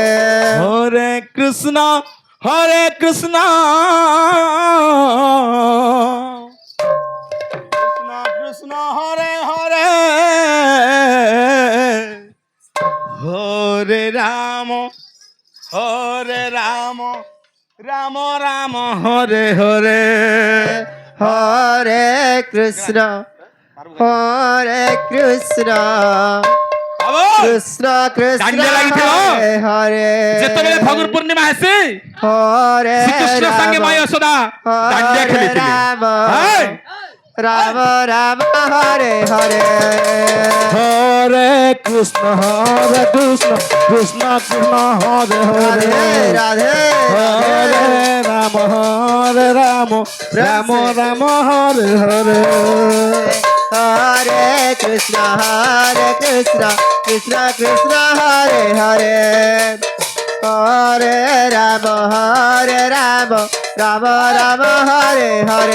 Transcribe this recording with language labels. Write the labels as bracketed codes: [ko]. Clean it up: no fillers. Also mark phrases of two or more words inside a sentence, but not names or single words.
[sa] হরে কৃষ্ণ কৃষ্ণ কৃষ্ণ হরে হরে হরে রাম রাম রাম হরে হরে হরে কৃষ্ণ কৃষ্ণ কৃষ্ণ [or] দাଣ୍ଡିଆ ଲାଗିଥିବ? [sa] ହରେ ହରେ [or] ଯେତେବେଳେ ଫଗୁଣ ପୂର୍ଣ୍ଣିମା ଆସେ [sa] ହରେ [or] ଶ୍ରୀକୃଷ୍ଣ ସାଙ୍ଗେ ମା ଯଶୋଦା ଦାଣ୍ଡିଆ ଖେଳିଥିଲେ [sa] ରାମ [or] ହାୟ! [sa] ରାମ ହରେ ହରେ হরে কৃষ্ণ কৃষ্ণ কৃষ্ণ হরে হরে রাধে হরে রাম রাম রাম হরে হরে হরে কৃষ্ণ কৃষ্ণ কৃষ্ণ হরে হরে হরে রাম রাম হরে হরে